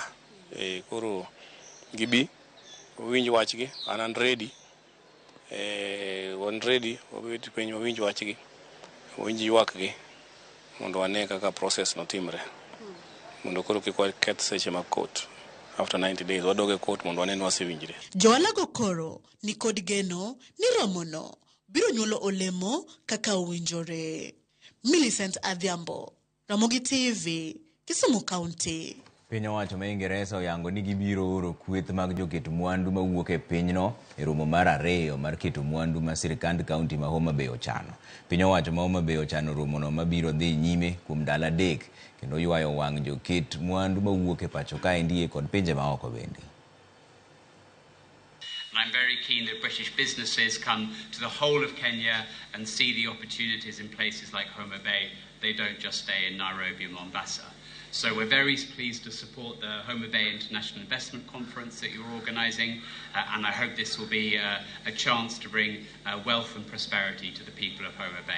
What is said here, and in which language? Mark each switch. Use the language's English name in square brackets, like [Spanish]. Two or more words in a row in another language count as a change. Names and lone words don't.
[Luo (Kenya and Tanzania)] Koro gibi winj wachgi an ready. Wan ready wabet piny winj wachgi. Winj ywakgi mondo wane kaka process no timre. Mondo koro kik keth seche mag court. [English] After 90 days [Luo (Kenya and Tanzania)] wadoge court mondo wane wasewinjre. Johalago koro ni kod geno ni romono biro nyuolo olemo kaka owinjore. Millicent Adhiambo, Ramogi TV, Kisumu County. Piny owacho ma Ingereza oyango ni gibiro oro kweth mag joketo mwandu mawuok e pinyno e romo mar 2 mar keto mwandu ma sirkand kaunti ma Homa Bay ochano. Piny owacho ma Homa Bay ochano romono mabiro dhi nyime kuom ndalo 3 kendo ywayo wang' joket mwandu mawuok e pacho kae ndie kod pinje maoko bende. [English] I'm very keen that British businesses come to the whole of Kenya and see the opportunities in places like Homa Bay. They don't just stay in Nairobi and Mombasa. So we're very pleased to support the Homa Bay International Investment Conference that you're organising, and I hope this will be a chance to bring wealth and prosperity to the people of Homa Bay.